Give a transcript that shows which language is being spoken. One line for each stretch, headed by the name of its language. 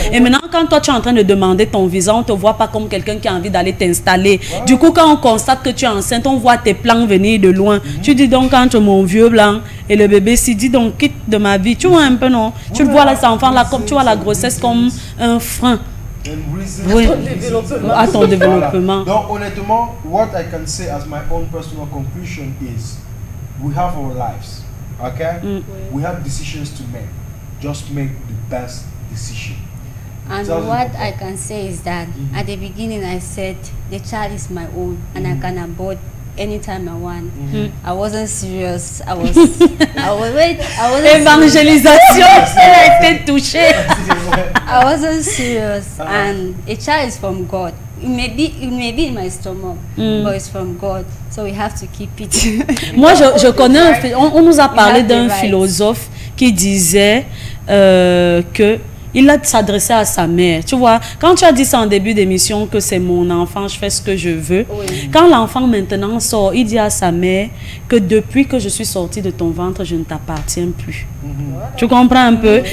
French: Et maintenant, quand toi tu es en train de demander ton visa, on te voit pas comme quelqu'un qui a envie d'aller t'installer. Du coup, quand on constate que tu es enceinte, on voit tes plans venir de loin. Tu dis donc entre mon vieux blanc et le bébé, si dis donc quitte de ma vie. Tu vois un peu, non? Tu le vois là, cet enfant là, comme tu vois la grossesse comme un frein. Oui, à ton développement. Donc honnêtement,
English: what I can say as my own personal conclusion is, we have our lives, okay? We have decisions to make. Just make the best decision. And what I can say is that at the beginning I said the child is my own and I can abort anytime I want. I wasn't serious. I was
French: évangélisation. Elle a été touchée.
English: I wasn't serious, and a child is from God. it may be in my stomach, but it's from God, so we have to keep it.
French: Moi, je connais, on nous a parlé d'un philosophe qui disait que il a s'adressé à sa mère. Tu vois, quand tu as dit ça en début d'émission que c'est mon enfant, je fais ce que je veux. Oui. Quand l'enfant maintenant sort, il dit à sa mère que depuis que je suis sortie de ton ventre, je ne t'appartiens plus. Voilà. Tu comprends un peu?